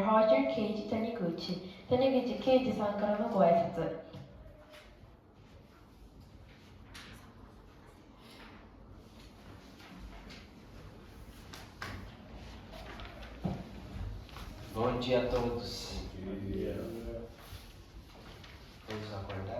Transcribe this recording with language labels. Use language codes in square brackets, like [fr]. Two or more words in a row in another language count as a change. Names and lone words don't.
[ja] Roger Keiji Taniguchi. Taniguchi Keijiさんからのご挨拶。 [pt] Bom dia a todos. Todos acordaram?